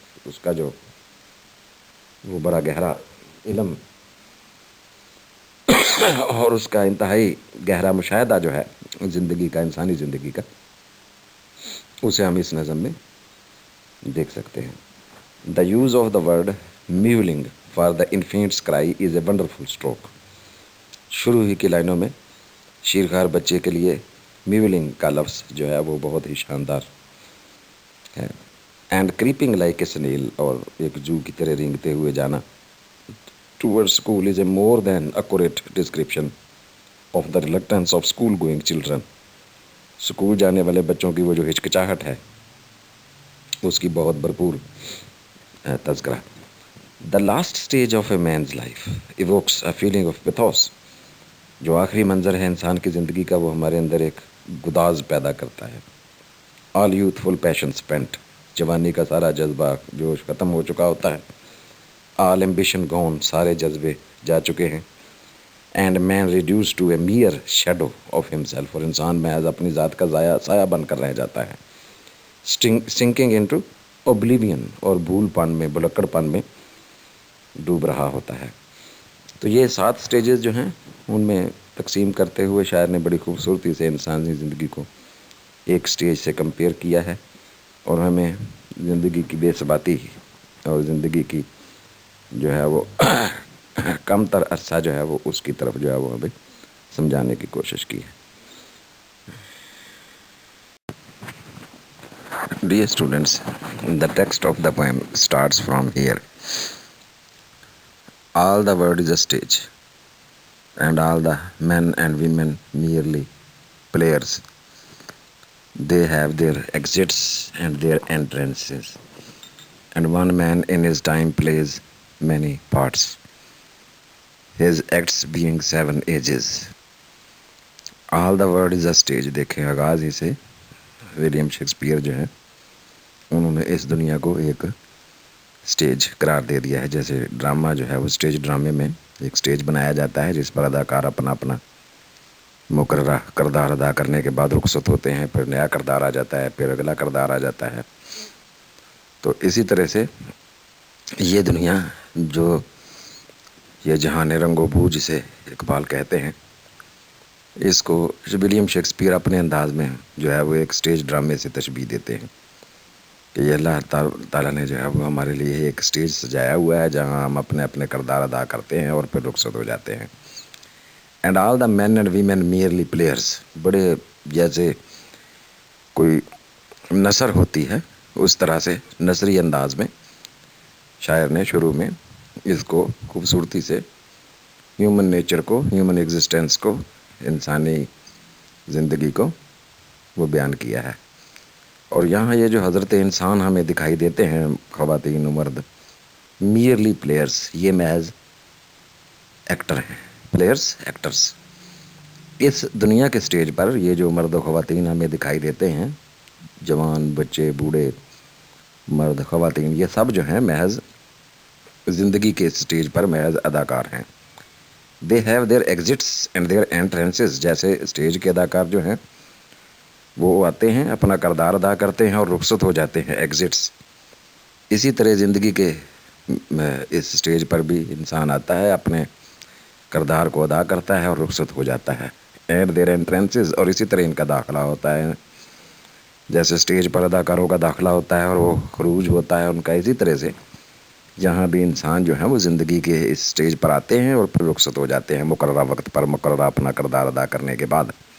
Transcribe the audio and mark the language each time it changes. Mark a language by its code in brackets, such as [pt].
[ur] اس کا جو وہ بڑا گہرا علم اور اس کا انتہائی گہرا مشاہدہ جو ہے زندگی کا، انسانی زندگی کا، اسے ہم اس نظم میں دیکھ سکتے ہیں. [en] The use of the word mewling for the infant's cry is a wonderful stroke. [ur] شروع ہی کی لائنوں میں شیرخوار بچے کے لیے میولنگ کا لفظ جو ہے وہ بہت ہی شاندار ہے. [en] and creeping like a snail, [ur] اور ایک جو کی طرح رینگتے ہوئے جانا [en] Toward school is a more than accurate description of the reluctance of school going children. [ur] School جانے والے بچوں کی وہ جو ہچکچاہٹ ہے اس کی بہت بھرپور تذکرہ. [en] The last stage of a man's life evokes a feeling of pathos. [ur] جو آخری منظر ہے انسان کی زندگی کا وہ ہمارے اندر ایک گداز پیدا کرتا ہے. [en] all youthful passion spent, [ur] جوانی کا سارا جذبہ جوش ختم ہو چکا ہوتا ہے. [en] all ambition gone, [ur] سارے جذبے جا چکے ہیں. [en] and man reduce to a mere shadow of himself, [ur] اور انسان محض اپنی ذات کا سایہ بن کر رہ جاتا ہے. [en] sinking into oblivion, [ur] اور بھول پن میں، بھلکڑ پن میں ڈوب رہا ہوتا ہے. تو یہ 7 سٹیجز جو ہیں ان میں تقسیم کرتے ہوئے شاعر نے بڑی خوبصورتی سے انسانی زندگی کو ایک سٹیج سے کمپیئر کیا ہے، اور ہمیں زندگی کی بے ثباتی اور زندگی کی جو ہے وہ کم تر عرصہ جو ہے وہ اس کی طرف جو ہے وہ ہمیں سمجھانے کی کوشش کی ہے. [en] Dear students, the text of the poem starts from here. All the world is a stage, and all the men and women merely players. They have their exits and their entrances, and one man in his time plays many parts, his acts being 7 ages. All the world is a stage. [ur] دیکھیں آغاز ہی سے William Shakespeare جو ہیں انہوں نے اس دنیا کو ایک اسٹیج قرار دے دیا ہے. جیسے ڈرامہ جو ہے وہ اسٹیج ڈرامے میں ایک اسٹیج بنایا جاتا ہے جس پر اداکار اپنا اپنا مقررہ کردار ادا کرنے کے بعد رخصت ہوتے ہیں، پھر نیا کردار آ جاتا ہے، پھر اگلا کردار آ جاتا ہے. تو اسی طرح سے یہ دنیا جو یہ جہان رنگ و بو جسے اقبال کہتے ہیں، اس کو ولیم شیکسپیئر اپنے انداز میں جو ہے وہ ایک اسٹیج ڈرامے سے تشبیہ دیتے ہیں کہ یہ اللہ تعالیٰ نے جو ہے وہ ہمارے لیے ایک اسٹیج سجایا ہوا ہے جہاں ہم اپنے اپنے کردار ادا کرتے ہیں اور پھر رخصت ہو جاتے ہیں. [en] And all the men and women merely players. [ur] بڑے جیسے کوئی نثر ہوتی ہے اس طرح سے نثری انداز میں شاعر نے شروع میں اس کو خوبصورتی سے ہیومن نیچر کو، ہیومن ایگزسٹنس کو، انسانی زندگی کو وہ بیان کیا ہے. اور یہاں یہ جو حضرت انسان ہمیں دکھائی دیتے ہیں، خواتین و مرد، [en] merely players, [ur] یہ محض ایکٹر ہیں. Players, actress. اس دنیا کے سٹیج پر یہ جو مرد و خواتین ہمیں دکھائی دیتے ہیں، جوان، بچے، بوڑھے، مرد، خواتین، یہ سب جو ہیں محض زندگی کے سٹیج پر محض اداکار ہیں. [en] They have their exits and their entrances. [ur] جیسے سٹیج کے اداکار جو ہیں وہ آتے ہیں، اپنا کردار ادا کرتے ہیں اور رخصت ہو جاتے ہیں، ایگزٹس. اسی طرح زندگی کے اس سٹیج پر بھی انسان آتا ہے، اپنے کردار کو ادا کرتا ہے اور رخصت ہو جاتا ہے. [en] And their entrances. [ur] اور اسی طرح ان کا داخلہ ہوتا ہے. جیسے سٹیج پر اداکاروں کا داخلہ ہوتا ہے اور وہ خروج ہوتا ہے ان کا، اسی طرح سے یہاں بھی انسان جو ہیں وہ زندگی کے اس سٹیج پر آتے ہیں اور پھر رخصت ہو جاتے ہیں مقررہ وقت پر، مقررہ اپنا کردار ادا کرنے کے بعد.